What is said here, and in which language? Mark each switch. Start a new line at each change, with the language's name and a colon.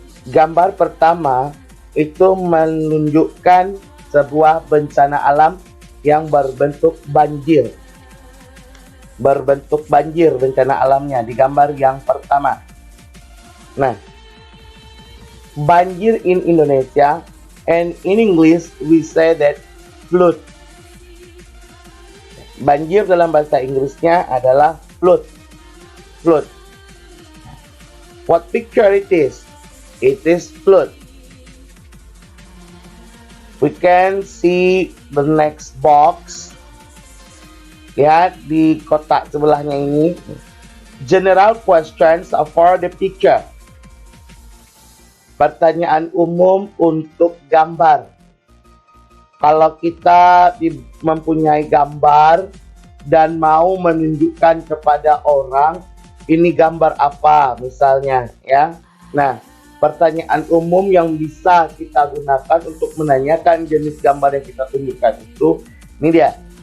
Indonesian: Gambar pertama itu menunjukkan sebuah bencana alam yang berbentuk banjir. Berbentuk banjir bencana alamnya di gambar yang pertama.
English: Nah, banjir in Indonesia and in English we say that flood.
Indonesian: Banjir dalam bahasa Inggrisnya adalah flood.
English: Flood. What picture it is? It is flood. We can see the next box.
Indonesian: Lihat di kotak sebelahnya ini.
English: General questions for the picture.
Indonesian: Pertanyaan umum untuk gambar. Kalau kita mempunyai gambar dan mau menunjukkan kepada orang ini gambar apa misalnya ya. Nah, pertanyaan umum yang bisa kita gunakan untuk menanyakan jenis gambar yang kita tunjukkan itu ini dia.